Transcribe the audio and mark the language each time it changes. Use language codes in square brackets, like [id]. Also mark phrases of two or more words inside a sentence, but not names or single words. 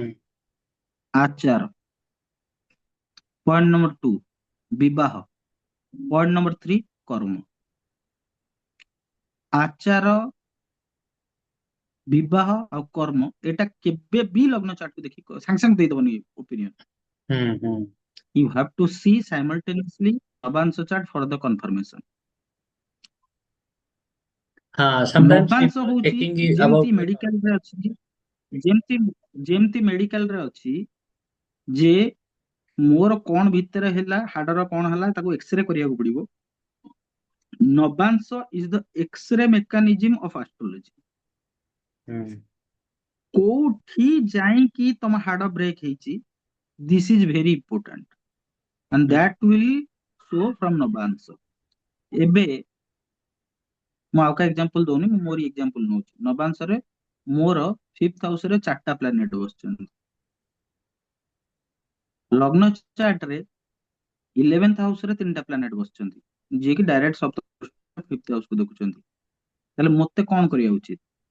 [or] ଆଚାର [en] point number 2 [or] ବିବାହ [en] point number 3 [or] କର୍ମ ଆଚାର ବିବାହ ଆଉ କର୍ମ ଏଟା କେବେ ବି ଲଗ୍ନ ଚାର୍ଟକୁ ଦେଖି ସାଙ୍ଗେ ସାଙ୍ଗେ ଦେଇଦବନି ଓପିନିଅନ ହୁଁ ହୁଁ। [en] you have to see simultaneously ନବାଂଶ ଚାର୍ଟ for the confirmation [or] ହଁ sometimes ନବାଂଶ [en] people [or] ହଉଛି [en] checking [or] ଯେମିତି [en] about [or] ମେଡିକାଲରେ ଅଛି ଯେମିତି ଯେମିତି ମେଡିକାଲରେ ଅଛି ଯେ ମୋର କଣ ଭିତରେ ହେଲା ହାଡର କଣ ହେଲା ତାକୁ ଏକ୍ସରେ କରିବାକୁ ପଡିବ ନବାଂଶ [en] is the X-ray mechanism of astrology [or] ହୁଁ କୋଉଠି ଯାଇକି ତମ ହାଡ ବ୍ରେକ୍ ହେଇଛି [en] this is very important [or] and ହୁଁ [en] that will show from [or] ନବାଂଶ ଏବେ ମୁଁ ଆଉ କାହା ଏକ୍ଜାମ୍ପଲ ଦଉନି ମୁଁ ମୋର ଏକ୍ଜାମ୍ପଲ ନଉଛି ନବାଂଶରେ ମୋର 5th ହାଉସରେ 4ଟା ପ୍ଲାନେଟ ବସିଛନ୍ତି ଲଗ୍ନ ଚାର୍ଟରେ 11th ହାଉସରେ 3ଟା ପ୍ଲାନେଟ ବସିଛନ୍ତି ଯିଏକି ଡାଇରେକ୍ଟ ସପ୍ତମ 5th ହାଉସକୁ ଦେଖୁଛନ୍ତି ତାହେଲେ ମତେ କଣ କରିବା ଉଚିତ